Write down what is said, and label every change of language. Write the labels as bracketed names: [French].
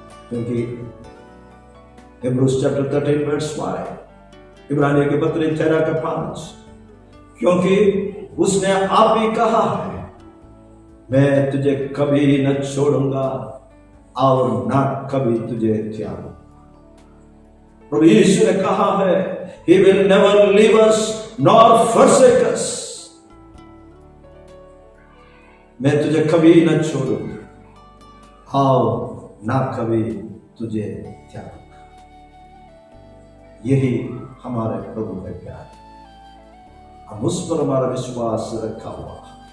[Hindi] क्योंकि Hebrews chapter 13 verse 5, इब्रानियों के पत्र 13 का 5, क्योंकि उसने आप ही कहा है, मैं तुझे कभी न छोड़ूंगा और न कभी तुझे त्यागूंगा। प्रभु यीशु ने कहा है, [English] He will never leave us nor forsake us। [Hindi] मैं तुझे कभी न छोड़ूंगा और न कभी तुझे त्यागूंगा। यही हमारे प्रभु का प्यार है। हम उस पर हमारा विश्वास रखा हुआ।